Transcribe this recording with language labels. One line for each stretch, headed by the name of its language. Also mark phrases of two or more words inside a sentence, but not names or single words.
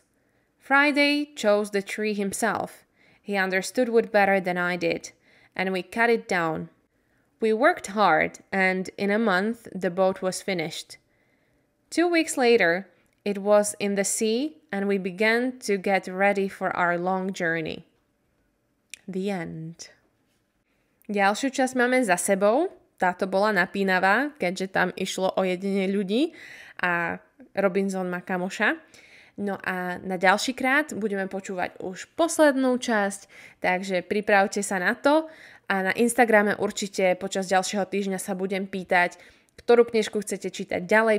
English: Friday chose the tree himself. He understood wood better than I did, and we cut it down. We worked hard, and in a month the boat was finished. 2 weeks later, it was in the sea, and we began to get ready for our long journey. The end.
Slovak: Ďalšiu časť máme za sebou. Táto bola napínavá, keďže tam išlo o jedine ľudí a Robinson má kamoša. No a na ďalší krát budeme počúvať už poslednú časť, takže pripravte sa na to a na Instagrame určite počas ďalšieho týždňa sa budem pýtať, ktorú knižku chcete čítať ďalej.